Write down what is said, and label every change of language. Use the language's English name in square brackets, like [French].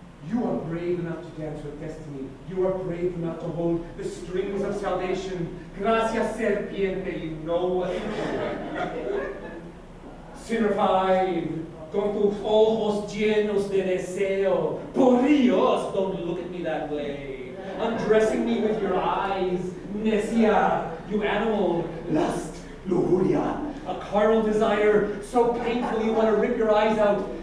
[English] You are brave enough to dance with destiny. You are brave enough to hold the strings of salvation. [Spanish] Gracias, serpiente, [English] you know what to do. [Spanish] Sinner 5, con tus ojos llenos de deseo. Por Dios, [English] don't look at me that way. Undressing me with your eyes. Necia, you animal. Lust, lujuria. A carnal desire so painful you want to rip your eyes out.